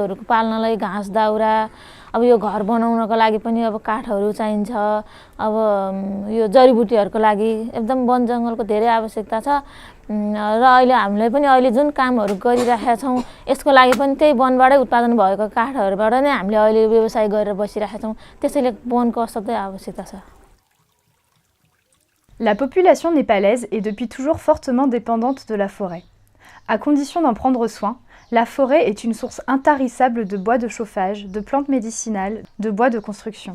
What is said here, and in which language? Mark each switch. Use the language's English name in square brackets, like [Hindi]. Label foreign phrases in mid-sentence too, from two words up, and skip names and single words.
[Nepali] अब वस्तुहरुको पाल्नलाई घाँस दाउरा अब यो घर बनाउनको लागि पनि अब काठहरू चाहिन्छ अब यो जडीबुटीहरुको लागि एकदम वन जंगलको धेरै आवश्यकता छ र अहिले हामीले पनि अहिले जुन कामहरू गरिरहेका छौं यसको लागि पनि त्यही वनबाटै उत्पादन भएको काठहरुबाट नै हामीले अहिले व्यवसाय गरेर बसिरहेका छौं त्यसैले वनको असाध्यै आवश्यकता छ [French] La population népalaise est depuis toujours fortement dépendante de la forêt. À condition d'en prendre soin, la forêt est une source intarissable de bois de chauffage, de plantes médicinales, de bois de construction.